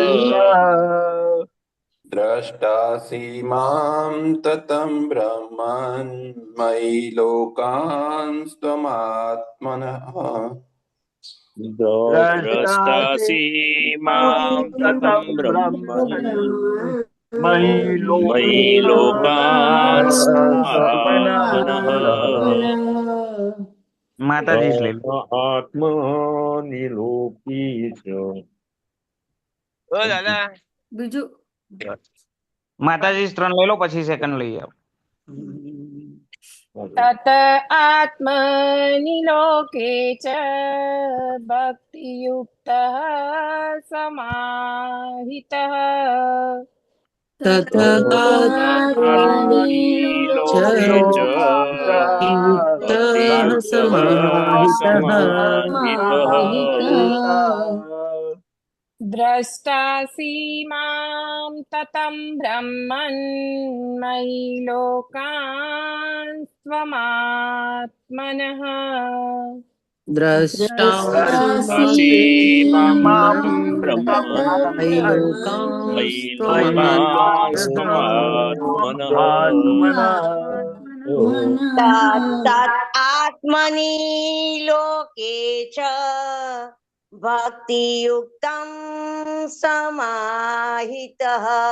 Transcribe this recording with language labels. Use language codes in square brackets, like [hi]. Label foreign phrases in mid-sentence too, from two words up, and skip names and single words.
[sa] द्रष्टासि मां ततं ब्रह्मन् मयि लोकांस्त्वमात्मनः द्रष्टासि मां ततं ब्रह्मन् मयि लोकांस्त्वमात्मनः. [gu] માતાજી જ લઈ લો. [sa] आत्मनि लोके च [gu] બીજું માતાજી જ 3 લઈ લો, પછી સેકન્ડ લઈએ. [sa] तत आत्मनि लोके च भक्तियुक्तः समाहितः તત आत्मनि लोके च भक्तियुक्तः समाहितः द्रष्टासी मां ततं ब्रह्मन् मयि लोकांस्त्वमात्मनः द्रष्टासि मां ब्रह्मन् मयि लोकांस्त्वमात्मनः आत्मनि लोके च भक्तियुक्तं समाहितः